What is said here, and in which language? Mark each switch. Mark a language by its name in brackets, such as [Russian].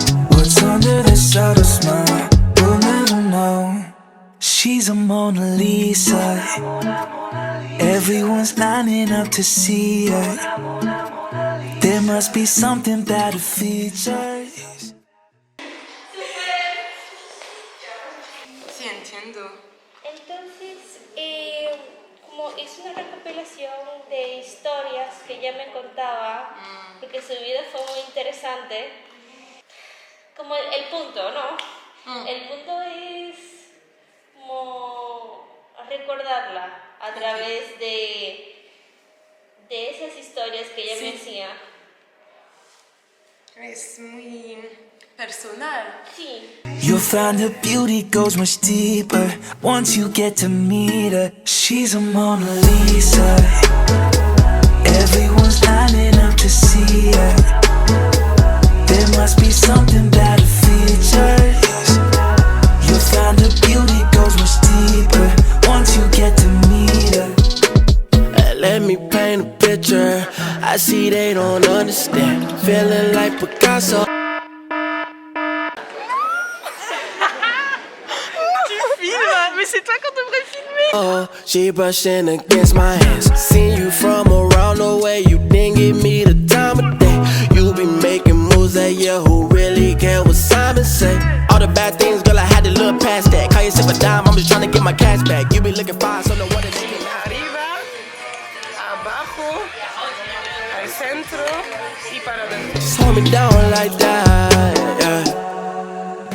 [English] What's under the subtle smile, we'll never know. She's a Mona Lisa. Everyone's lining up to see her. There must be something about her features. [Spanish] Sí, entiendo. Entonces, como es una recopilación de historias que ella me contaba, porque su vida fue muy interesante, como el punto, ¿no? El punto es como recordarla a través de esas historias que ella me decía. Es muy personal. Sí. [English] You'll find her beauty goes much deeper once you get to meet her. She's a Mona Lisa. Everyone's lining up to see her. There must be something about her features. You'll find her beauty goes much deeper once you get to meet her. Let me paint a picture. I see they don't understand. Feeling like Picasso. [French] Mais c'est toi qu'on devrait filmer. [English] Oh, she brushing against my hands. Seen you from around the way. You didn't give me the time of day. You be making moves that yeah, who really care what Simon say? All the bad things, girl, I had to look past that. Call yourself a dime, I'm just trying to get my cash back. You be looking fine, so no what it is. [Spanish] Arriba, abajo, al centro y para adentro. [English] Just hold me down like that, yeah.